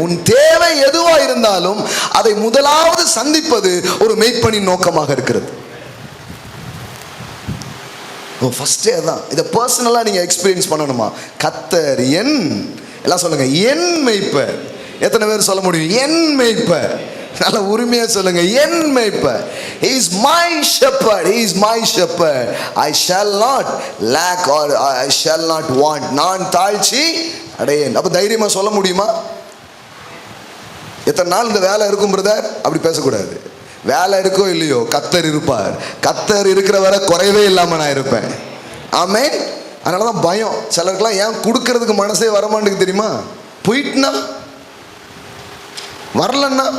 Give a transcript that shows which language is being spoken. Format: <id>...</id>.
<ta>உன் தேவை எதுவாக இருந்தாலும் அதை முதலாவது சந்திப்பது ஒரு மெய்ப்பனின் நோக்கமாக இருக்கிறது. ஃபர்ஸ்டே அதான். இதை பர்சனலாக நீங்கள் எக்ஸ்பீரியன்ஸ் பண்ணணுமா? கர்த்தர் என், எல்லாம் சொல்லுங்க, என் மெய்ப்பர். எத்தனை பேர் சொல்ல முடியும் என் மெய்ப்பர்? நல்ல உரிமையாக சொல்லுங்க, என் மெய்ப்பர்.</ta> <en>He is my shepherd, he is my shepherd, I shall not lack or I shall not want.</en> <ta>நான் தாழ்ச்சி அடையேன். அப்போ தைரியமாக சொல்ல முடியுமா? எத்தனை நாள் இந்த வேலை இருக்கும் பிரதர்? அப்படி பேசக்கூடாது. வேலை இருக்கோ இல்லையோ, கர்த்தர் இருப்பார். கர்த்தர் இருக்கிற வரை குறைவே இல்லாமல் நான் இருப்பேன். ஆமென். அதனால தான் பயம். சிலருக்குலாம் ஏன் கொடுக்கறதுக்கு மனசே வரமாட்டேங்குது தெரியுமா? போயிட்டுனா வரலன்னா.</ta>